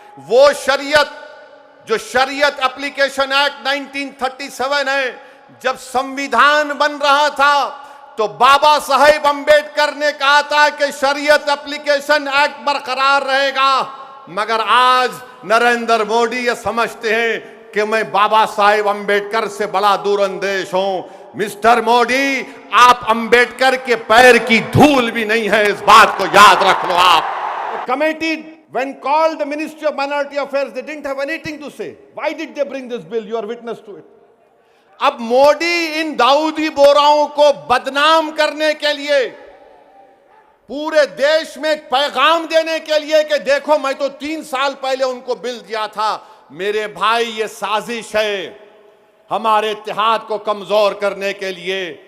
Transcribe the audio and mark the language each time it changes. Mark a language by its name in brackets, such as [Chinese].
[Hindi] वो शरीयत जो शरीयत एप्लीकेशन एक्ट 1937 है, जब संविधान बन रहा था तो बाबा साहेब अंबेडकर ने कहा था कि शरीयत एप्लीकेशन एक्ट बरकरार रहेगा, मगर आज नरेंद्र मोदी ये समझते हैं कि मैं बाबा साहेब अंबेडकर से बड़ा दूरअंदेश हूं। मिस्टर मोदी, आप अंबेडकर के पैर की धूल भी नहीं है, इस बात को याद रख लो आप। [English] Committee when called the Ministry of Minority Affairs, they didn't have anything to say. Why did they bring this bill? You are witness to it. [Hindi] अब मोदी इन दाऊदी बोराओं को बदनाम करने के लिए, पूरे देश में एक पैगाम देने के लिए कि देखो मैं तो 3 साल पहले उनको बिल दिया था। मेरे भाई, ये साजिश है हमारे इत्तेहाद को कमजोर करने के लिए।